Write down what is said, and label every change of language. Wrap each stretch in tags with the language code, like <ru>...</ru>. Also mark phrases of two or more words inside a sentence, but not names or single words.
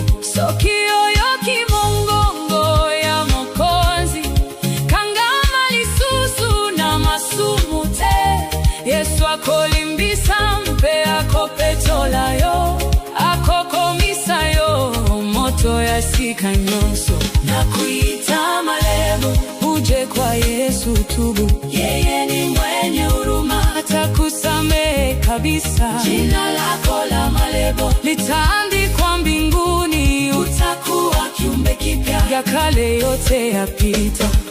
<ln>Soki oyo kimongongo ya Mokonzi, kangama lisusu na masumu te. Yesu akolimbisa, mpe akopetola yo, akokomisa yo moto ya sika nyonso.</ln> <sw>Nakuita Malebo, uje kwa Yesu tubu. Yeye ni mwenye huruma, atakusamehe kabisa. Jina lako la Malebo litaandikwa mbinguni. Utakuwa kiumbe kipya, ya kale yote yapita.</sw>